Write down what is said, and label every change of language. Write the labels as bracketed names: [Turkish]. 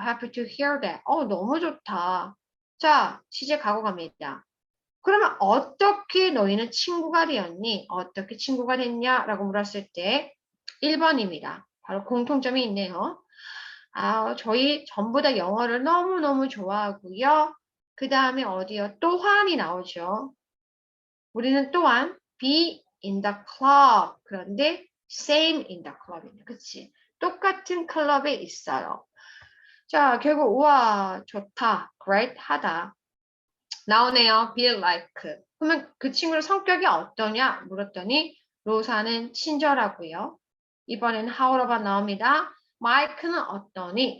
[English] Happy to hear that. [Korean] 너무 좋다. 자, 시제 가고 갑니다. 그러면 어떻게 너희는 친구가 되었니? 어떻게 친구가 됐냐? 라고 물었을 때 1번입니다. 바로 공통점이 있네요. 저희 전부 다 영어를 너무너무 좋아하고요. 그 다음에 어디요? 또한이 나오죠. 우리는 또한 [English] be in the club. [Korean] 그런데 [English] same in the club [Korean] 입니다. 그치? 똑같은 클럽에 있어요. 자, 결국 우와, 좋다, great 하다. 나오네요. be like. 그러면 그 친구의 성격이 어떠냐 물었더니 로사는 친절하고요. 이번엔 how로가 나옵니다. 마이크는 어떠니?